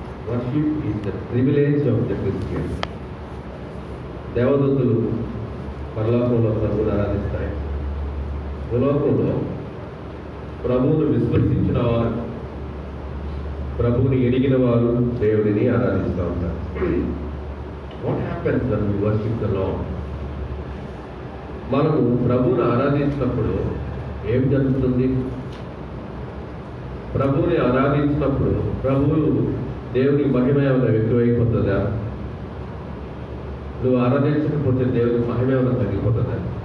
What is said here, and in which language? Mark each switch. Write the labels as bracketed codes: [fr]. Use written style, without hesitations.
[en] Worship is the privilege of the Christian. [te] దేవదూతలు పరలోకంలో ప్రభువుని ఆరాధిస్తాయి. భూలోకంలో ప్రభువును విశ్వసించిన వారు, ప్రభువుని ఎరిగిన వారు దేవుడిని ఆరాధిస్తూ ఉంటారు. [en] What happens when we worship the Lord? [te] మనము ప్రభువుని ఆరాధించినప్పుడు ఏం జరుగుతుంది? ప్రభువుని ఆరాధించినప్పుడు ప్రభువు దేవుని మహిమ ఏమైనా ఎక్కువైపోతుందా? నువ్వు ఆరాధించకపోతే దేవుని మహిమ ఏమైనా తగ్గిపోతుందా?